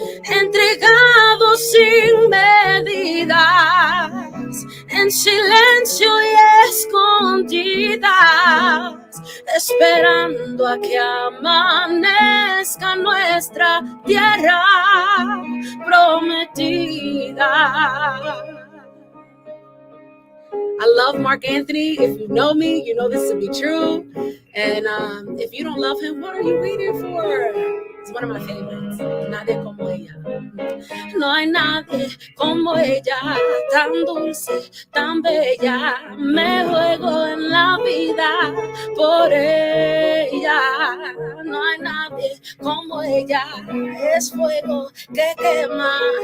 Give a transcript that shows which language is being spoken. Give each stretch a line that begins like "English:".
Spanish: entregados sin medidas, en silencio y escondidas, esperando a que amanezca nuestra tierra prometida.
English: I love Mark Anthony. If you know me, you know this to be true. And if you don't love him, what are you waiting for? It's one of my favorites.
Spanish: Nadie como ella. No hay nadie como ella, tan dulce, tan bella. Me juego en la vida por ella. No hay nadie como ella. Es fuego que quema.